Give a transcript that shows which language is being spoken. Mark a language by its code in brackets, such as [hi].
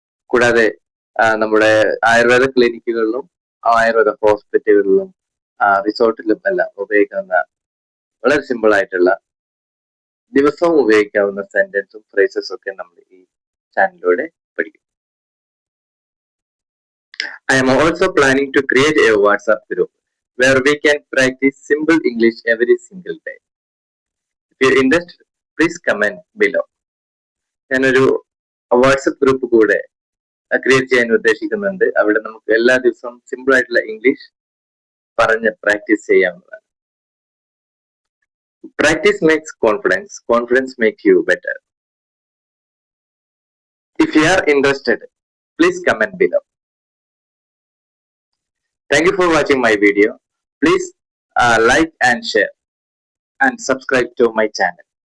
[ml] കൂടാതെ നമ്മുടെ ആയുർവേദ ക്ലിനിക്കുകളിലും ആയുർവേദ ഹോസ്പിറ്റലുകളിലും റിസോർട്ടിലും എല്ലാം ഉപയോഗിക്കുന്ന വളരെ സിമ്പിൾ ആയിട്ടുള്ള ദിവസവും ഉപയോഗിക്കാവുന്ന സെന്റൻസും ഫ്രേസസും ഒക്കെ നമ്മൾ ഈ ചാനലിലൂടെ പഠിക്കും. [en] I am also planning to create a WhatsApp group where we can practice simple English every single day. If you're interested, please comment below. [ml] ഞാനൊരു വാട്സപ്പ് ഗ്രൂപ്പ് കൂടെ ക്രിയേറ്റ് ചെയ്യാൻ ഉദ്ദേശിക്കുന്നുണ്ട്. അവിടെ നമുക്ക് എല്ലാ ദിവസവും സിമ്പിൾ ആയിട്ടുള്ള ഇംഗ്ലീഷ് പറഞ്ഞ് പ്രാക്ടീസ് ചെയ്യാവുന്നതാണ്. [en] Practice makes confidence. Confidence makes you better. If you are interested, please comment below. Thank you for watching my video. Please like and share and subscribe to my channel.